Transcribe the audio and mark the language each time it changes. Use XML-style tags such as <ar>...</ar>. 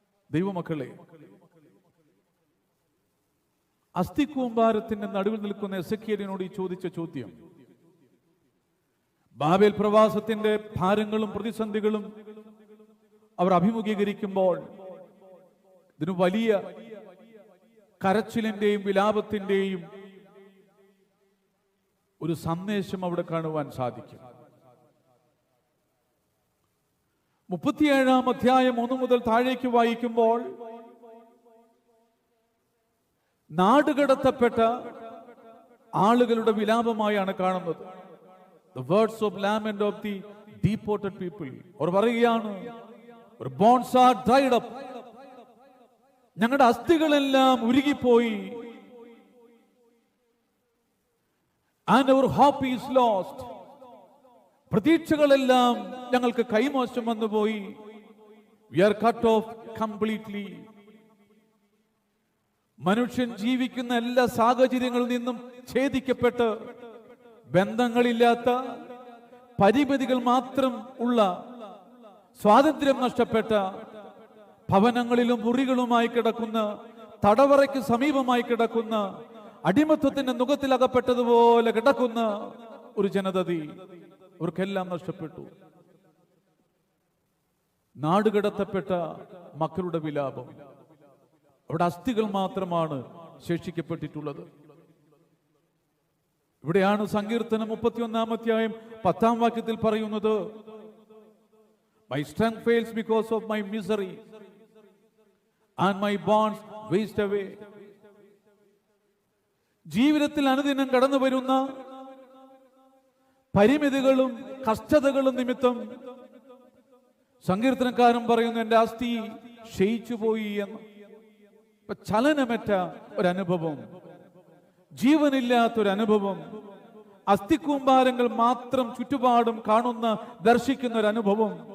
<ml>ദൈവമക്കളെ, അസ്ഥിക്കൂമ്പാരത്തിന്റെ നടുവിൽ നിൽക്കുന്ന എസെക്കിയേലിനോട് ഈ ചോദിച്ച ചോദ്യം, ബാബേൽ പ്രവാസത്തിന്റെ ഭാരങ്ങളും പ്രതിസന്ധികളും അവർ അഭിമുഖീകരിക്കുമ്പോൾ ഇതിന് വലിയ കരച്ചിലിന്റെയും വിലാപത്തിന്റെയും ഒരു സന്ദേശം അവിടെ കാണുവാൻ സാധിക്കും. 37-ാം അധ്യായം 1 മുതൽ താഴേക്ക് വായിക്കുമ്പോൾ നാടുകടത്തപ്പെട്ട ആളുകളുടെ വിലാപമായാണ് കാണുന്നത്.</ml> <en>The words of lament of the deported people.</en> <ml>അവർ പറയുകയാണ്,</ml> <en>our bones are dried up.</en> <ml>ഞങ്ങളുടെ അസ്ഥികളെല്ലാം ഉരുകിപ്പോയി.</ml> <en>And our hope is lost.</en> <ml>പ്രതീക്ഷകളെല്ലാം ഞങ്ങൾക്ക് കൈമോശം വന്നുപോയി.</ml> <en>We are cut off completely.</en> <ml>മനുഷ്യൻ ജീവിക്കുന്ന എല്ലാ സാഹചര്യങ്ങളിൽ നിന്നും ഛേദിക്കപ്പെട്ട്, ബന്ധങ്ങളില്ലാത്ത, പരിമിതികൾ മാത്രം ഉള്ള, സ്വാതന്ത്ര്യം നഷ്ടപ്പെട്ട, ഭവനങ്ങളിലും മുറികളുമായി കിടക്കുന്ന, തടവറയ്ക്ക് സമീപമായി കിടക്കുന്ന, അടിമത്വത്തിന്റെ നുഖത്തിലകപ്പെട്ടതുപോലെ കിടക്കുന്ന ഒരു ജനതതി, അവർക്കെല്ലാം നഷ്ടപ്പെട്ടു. നാടുകടത്തപ്പെട്ട മക്കളുടെ വിലാപം. അവിടെ അസ്ഥികൾ മാത്രമാണ് ശേഷിക്കപ്പെട്ടിട്ടുള്ളത്. ഇവിടെയാണ് സങ്കീർത്തനം 31-ാം അധ്യായം 10-ാം വാക്യത്തിൽ പറയുന്നത്,</ml> <en>My strength fails because of my misery and my bonds waste away.</en> <ml>ജീവിതത്തിൽ അനുദിനം കടന്നു വരുന്ന പരിമിതികളും കഷ്ടതകളും നിമിത്തം സങ്കീർത്തനക്കാരൻ പറയുന്നു, എന്റെ അസ്ഥി ക്ഷയിച്ചു പോയി എന്ന്. ചലനമറ്റ ഒരനുഭവം, ജീവനില്ലാത്തൊരനുഭവം, അസ്ഥിക്കൂമ്പാരങ്ങൾ മാത്രം ചുറ്റുപാടും കാണുന്ന, ദർശിക്കുന്ന ഒരനുഭവം.</ml>